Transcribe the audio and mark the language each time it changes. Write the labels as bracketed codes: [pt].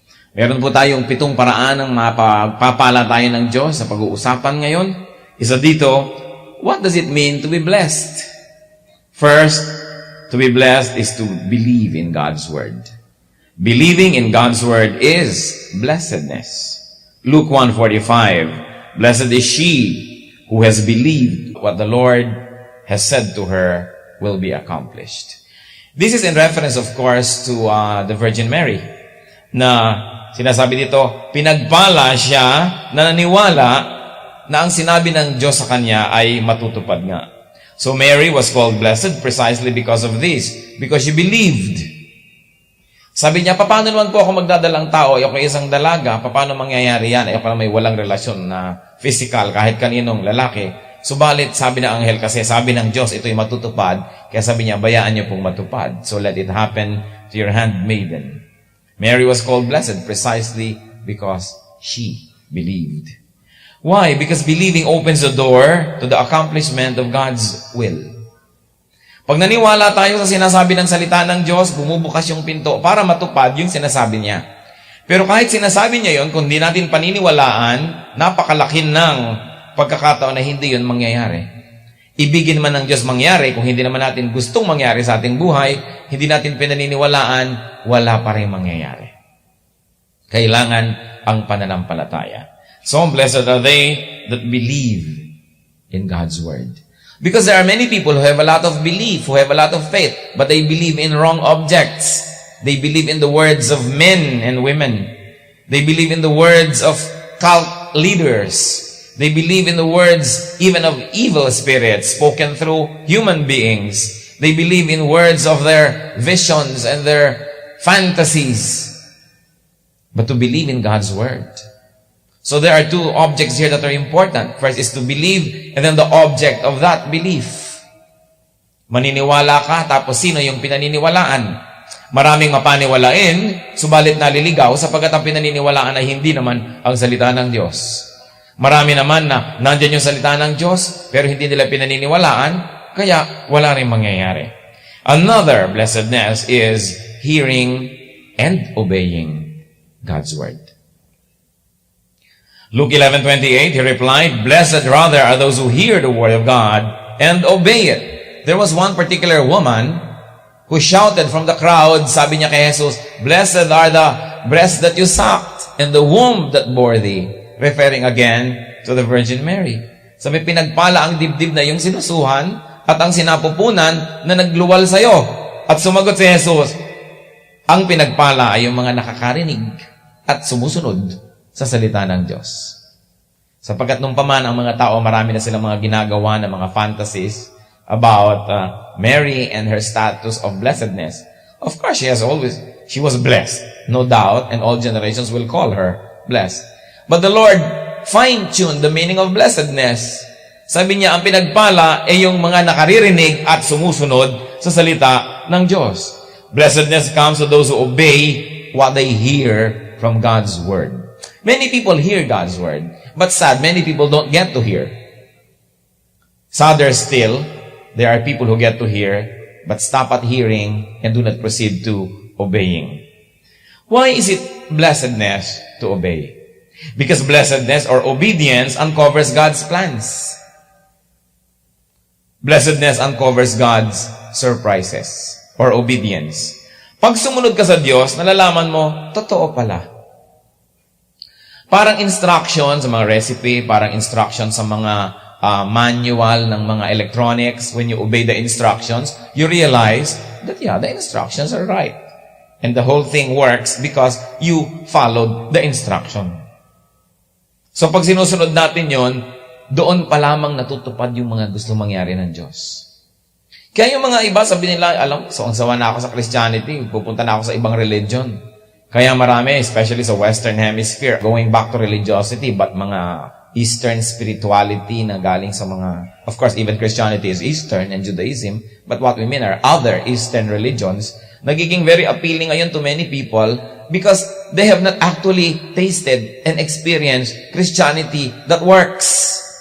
[tl] Meron po tayong 7 paraan ng mapagpapala tayo ng Diyos sa pag-uusapan ngayon. Isa dito, [en] what does it mean to be blessed? First, to be blessed is to believe in God's Word. Believing in God's Word is blessedness. Luke 1:45, blessed is she who has believed what the Lord has said to her will be accomplished. This is in reference, of course, to the Virgin Mary, [tl] na sinasabi dito, pinagpala siya na naniwala na ang sinabi ng Diyos sa kanya ay matutupad nga. [en] So Mary was called blessed precisely because of this, because she believed. [tl] Sabi niya, paano naman po ako magdadalang tao? Ako isang dalaga, paano mangyayari yan? Ako may walang relasyon na physical kahit kaninong lalaki. Subalit, sabi ng anghel kasi, sabi ng Diyos, ito'y matutupad. Kaya sabi niya, bayaan niyo pong matupad. [en] So let it happen to your handmaiden. Mary was called blessed precisely because she believed. Why? Because believing opens the door to the accomplishment of God's will. [tl] Pag naniwala tayo sa sinasabi ng salita ng Diyos, bumubukas yung pinto para matupad yung sinasabi niya. Pero kahit sinasabi niya yon, kung di natin paniniwalaan, napakalaki ng pagkakataon na hindi yun mangyayari. Ibigin man ng Diyos mangyari, kung hindi naman natin gustong mangyari sa ating buhay, hindi natin pinaniniwalaan, wala pa rin mangyayari. Kailangan ang pananampalataya. [en] So blessed are they that believe in God's Word. Because there are many people who have a lot of belief, who have a lot of faith, but they believe in wrong objects. They believe in the words of men and women. They believe in the words of cult leaders. They believe in the words even of evil spirits spoken through human beings. They believe in words of their visions and their fantasies. But to believe in God's Word. So there are 2 objects here that are important. First is to believe, and then the object of that belief. [tl] Maniniwala ka, tapos sino yung pinaniniwalaan? Maraming mapaniwalain, subalit naliligaw sapagkat ang pinaniniwalaan ay hindi naman ang salita ng Diyos. Marami naman na nandiyan yung salita ng Diyos, pero hindi nila pinaniniwalaan, kaya wala rin mangyayari. [en] Another blessedness is hearing and obeying God's Word. Luke 11:28, he replied, blessed rather are those who hear the Word of God and obey it. There was one particular woman who shouted from the crowd, [tl] sabi niya kay Jesus, [en] "Blessed are the breasts that you sucked, and the womb that bore thee." Referring again to the Virgin Mary. [tl] Sabi, pinagpala ang dibdib na yung sinusuhan at ang sinapupunan na nagluwal sa'yo. At sumagot si Jesus, ang pinagpala ay yung mga nakakarinig at sumusunod sa salita ng Diyos. Sapagkat nung paman ang mga tao, marami na silang mga ginagawa na mga [en] fantasies about Mary and her status of blessedness. Of course, she was blessed, no doubt, and all generations will call her blessed. But the Lord fine-tuned the meaning of blessedness. [tl] Sabi niya, ang pinagpala ay yung mga nakaririnig at sumusunod sa salita ng Diyos. [en] Blessedness comes to those who obey what they hear from God's Word. Many people hear God's Word, but sad, many people don't get to hear. Sadder still, there are people who get to hear, but stop at hearing and do not proceed to obeying. Why is it blessedness to obey? Because blessedness or obedience uncovers God's plans. Blessedness uncovers God's surprises or obedience. [tl] Pag sumunod ka sa Diyos, nalalaman mo, totoo pala. Parang instruction sa mga recipe, parang instruction sa mga manual ng mga electronics. [en] When you obey the instructions, you realize that, the instructions are right. And the whole thing works because you followed the instruction. [tl] So pag sinusunod natin yon, doon pa lamang natutupad yung mga gusto mangyari ng Diyos. Kaya yung mga iba, sabi nila, so ang sawa na ako sa Christianity, pupunta na ako sa ibang religion. Kaya marami, [en] especially sa Western Hemisphere, going back to religiosity, but mga Eastern spirituality [tl] na galing sa mga, [en] of course, even Christianity is Eastern and Judaism, but what we mean are other Eastern religions, nagiging very appealing ngayon to many people because they have not actually tasted and experienced Christianity that works.